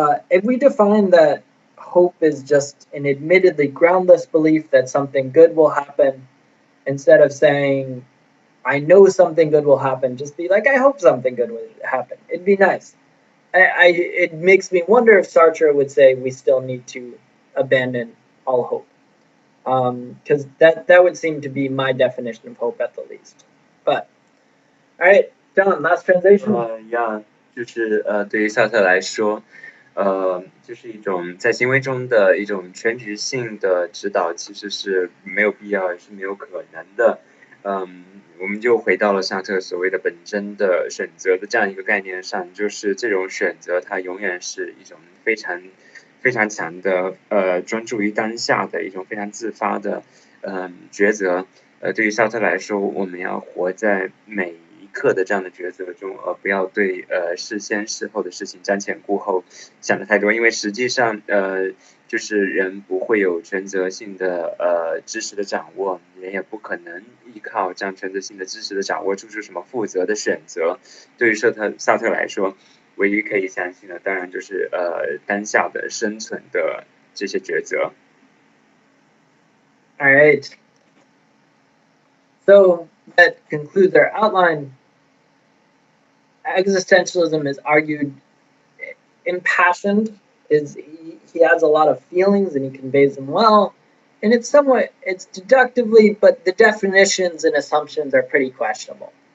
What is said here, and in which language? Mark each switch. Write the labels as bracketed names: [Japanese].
[English] If we define that hope is just an admittedly groundless belief that something good will happen, instead of saying, I know something good will happen, just be like, I hope something good will happen. It'd be nice. It makes me wonder if Sartre would say we still need to abandon all hope. because that would seem to be my definition of hope at the least. But all right, John, last translation. [Chinese] Yeah，就是对于萨特来说，就是一种在行为中的一种全局性的指导，其实是没有必要，也是没有可能的。我们就回到了萨特所谓的本真的选择的这样一个概念上，就是这种选择它永远是一种非常非常强的专注于当下的一种非常自发的抉择。对于萨特来说，我们要活在每一刻的这样的抉择中，不要对事先事后的事情瞻前顾后想的太多，因为实际上就是人不会有全责性的知识的掌握，人也不可能依靠这样全责性的知识的掌握做出什么负责的选择。对于萨特来说，唯一可以相信的，当然就是当下的生存的这些抉择。 [English] All right. So that concludes our outline. Existentialism is argued impassioned. He has a lot of feelings and he conveys them well. And it's deductively, but the definitions and assumptions are pretty questionable.